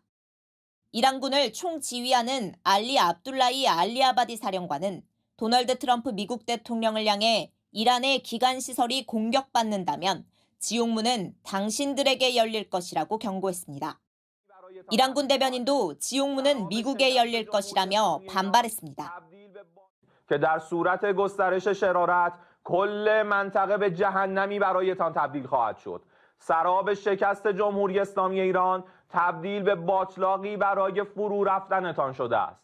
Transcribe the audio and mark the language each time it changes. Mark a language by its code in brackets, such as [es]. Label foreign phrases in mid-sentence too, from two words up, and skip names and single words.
[ko] 이란군을 총지휘하는 알리 압둘라히 알리아바디 사령관은 도널드 트럼프 미국 대통령을 향해 이란의 기간시설이 공격받는다면 지옥문은 당신들에게 열릴 것이라고 경고했습니다. 이란군 대변인도 지옥문은 미국에 열릴 것이라며 반발했습니다. [fa] که در صورت گسترش شرارت کل منطقه به جهنمی برایتان تبدیل خواهد شد. سراب شکست جمهوری اسلامی ایران تبدیل به باطلاقی برای فرو رفتنتان شده است.